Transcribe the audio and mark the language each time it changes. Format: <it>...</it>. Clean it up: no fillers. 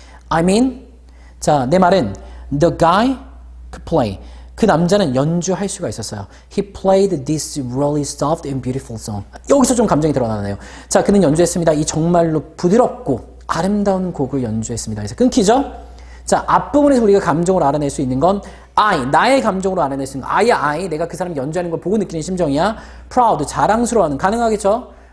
<en>I mean,</en> <ko>자, 내 말은</ko> <en>the guy could play.</en> <ko>그 남자는 연주할 수가 있었어요.</ko> <en>He played this really soft and beautiful song.</en> <ko>여기서 좀 감정이 드러나네요. 자, 그는 연주했습니다. 이 정말로 부드럽고 아름다운 곡을 연주했습니다. 그래서 끊기죠? 자, 앞부분에서 우리가 감정을 알아낼 수 있는 건 I, 나의 감정으로 알아낼 수 있는 거. I, 내가 그 사람이 연주하는 걸 보고 느끼는 심정이야. Proud, 자랑스러워하는, 가능하겠죠?</ko>